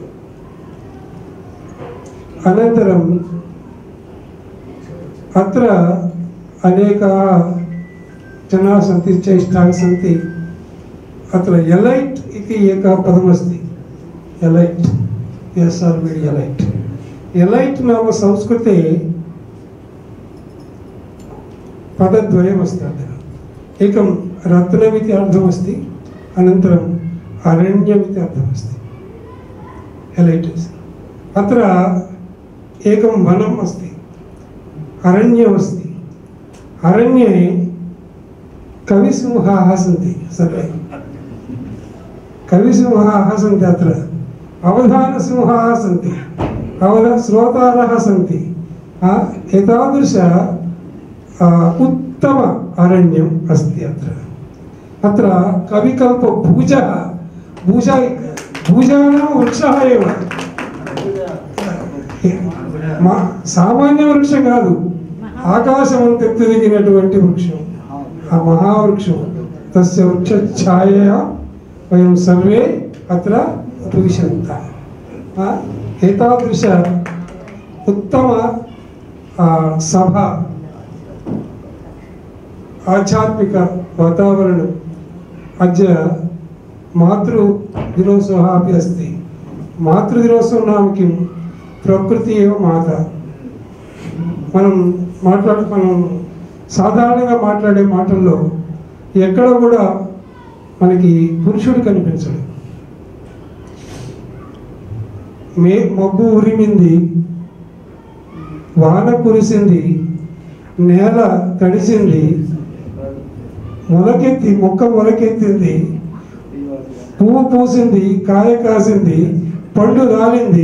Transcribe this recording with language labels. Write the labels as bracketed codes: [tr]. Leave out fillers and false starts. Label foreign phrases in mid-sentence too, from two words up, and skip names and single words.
[sa] అనంతరం అత్ర అనేక జనా సంతి చేష్టాः సంతి. అత్ర ఎలైట్ ఇది ఏక పదమస్తి. ఎలైట్ ఎలైట్ ఎలైట్ నామ సంస్కృతే పదద్వయమస్తి. అत्र एकं रत्नमिति अर्थमस्ति, अनन्तरम् अरण्यमिति अर्थमस्ति. एलैट् अत्र एकं वनम् अस्ति, अरण्यमस्ति. अरण्ये कविसिंहाः सन्ति. सर्वे कविसिंहाः सन्ति. अत्र अवधानसिंहाः सन्ति, श्रोतारः सन्ति. एतादृश उत्तम अरण्यम् अस्ति. अत्र कविकल्प भूजानां वृक्षः एव. [te] సామాన్య వృక్షం కాదు, ఆకాశమంత ఎత్తుదిగినటువంటి వృక్షం, ఆ మహావృక్షం. [sa] తస్య వృక్ష ఛాయయా వయం సర్వే అత్ర ఉపవిశంతః. ఏతాదృశ ఉత్తమ సభ, ఆధ్యాత్మిక వాతావరణం. అద్య మాతృదినోత్సవः अपि अस्ति. మాతృదినోత్సవం నామ కిం? ప్రకృతి ఏవ మాత. [te] మనం సాధారణంగా మాట్లాడే మాటల్లో ఎక్కడ కూడా మనకి పురుషుడు కనిపించడు. మబ్బు ఉరిమింది, వాన కురిసింది, నేల తడిసింది, మొక్క మొలకెత్తింది, పువ్వు పూసింది, కాయ కాసింది, పండు రాలింది.